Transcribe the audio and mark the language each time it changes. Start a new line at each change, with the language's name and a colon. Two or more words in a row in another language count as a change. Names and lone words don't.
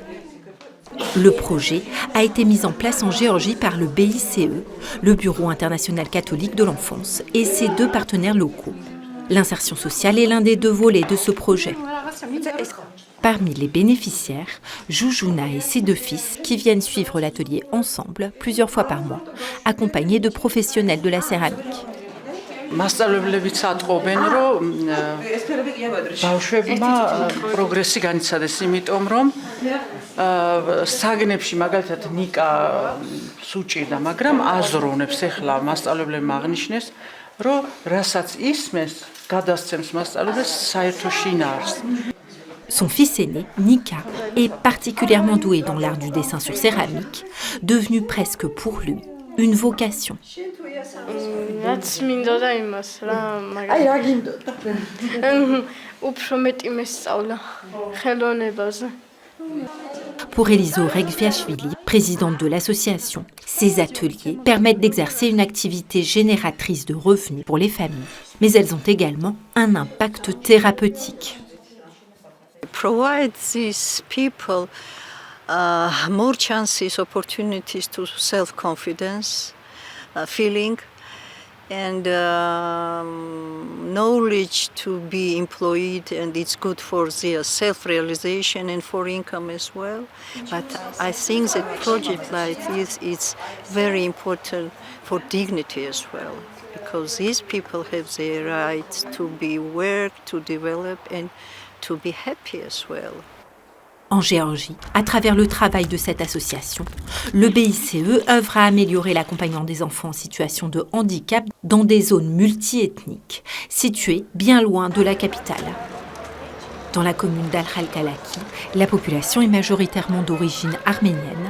French: Le projet a été mis en place en Géorgie par le BICE, le Bureau international catholique de l'enfance, et ses 2 partenaires locaux. L'insertion sociale est l'un des 2 volets de ce projet. Parmi les bénéficiaires, Jujuna et ses 2 fils qui viennent suivre l'atelier ensemble plusieurs fois par mois, accompagnés de professionnels de la céramique.
Georgian: მასწავლებლებიც ატყობენ, რომ ბავშვებმა პროგრესი განიცადეს, იმიტომ რომ საგნებში მაგალითად ნიკა სუჭირდა, მაგრამ აზროვნებს ახლა მასწავლებლებმა აღნიშნეს, რომ რასაც ისმეს, გადასცემს მასწავლებლებს საერთო შინაარს.
French: Son fils aîné, Nika, est particulièrement doué dans l'art du dessin sur céramique, devenu presque pour lui une vocation. Pour Elizo Regviashvili, présidente de l'association, ces ateliers permettent d'exercer une activité génératrice de revenus pour les familles, mais elles ont également un impact thérapeutique.
English: Provide these people more chances, opportunities to self-confidence, feeling, and knowledge to be employed, and it's good for their self-realization and for income as well. But I think that project like this is very important for dignity as well, because these people have the right to be worked, to develop, and to be happy as well.
French: En Géorgie, à travers le travail de cette association, le BICE œuvre à améliorer l'accompagnement des enfants en situation de handicap dans des zones multiethniques, situées bien loin de la capitale. Dans la commune d'Al-Khalkalaki, la population est majoritairement d'origine arménienne.